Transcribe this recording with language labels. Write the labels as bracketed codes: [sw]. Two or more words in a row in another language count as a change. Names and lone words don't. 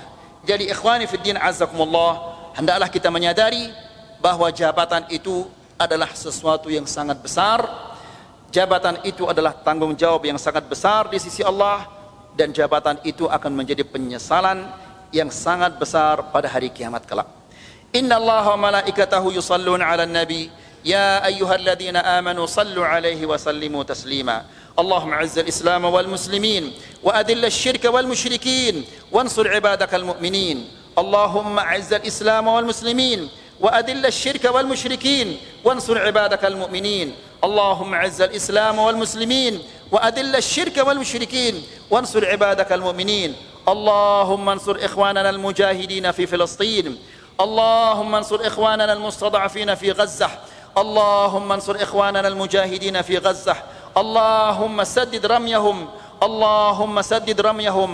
[id] Jadi [ar] إخواني في الدين أعزكم الله, [id] hendaklah kita menyadari bahwa jabatan itu adalah sesuatu yang sangat besar. Jabatan itu adalah tanggung jawab yang sangat besar di sisi Allah, dan jabatan itu akan menjadi penyesalan yang sangat besar pada hari kiamat kelak. [ar] إن الله وملائكته يصلون على النبي يا أيها الذين آمنوا صلوا عليه وسلموا تسليما. اللهم أعز الإسلام والمسلمين وأذل الشرك والمشركين وانصر عبادك المؤمنين. اللهم أعز الإسلام والمسلمين وأذل الشرك والمشركين وانصر عبادك المؤمنين. اللهم أعز الإسلام والمسلمين وأذل الشرك والمشركين وانصر عبادك المؤمنين. اللهم انصر إخواننا المجاهدين في فلسطين. اللهم انصر إخواننا المستضعفين في غزة. اللهم انصر إخواننا المجاهدين في غزة. اللهم سدد رميهم. اللهم سدد رميهم.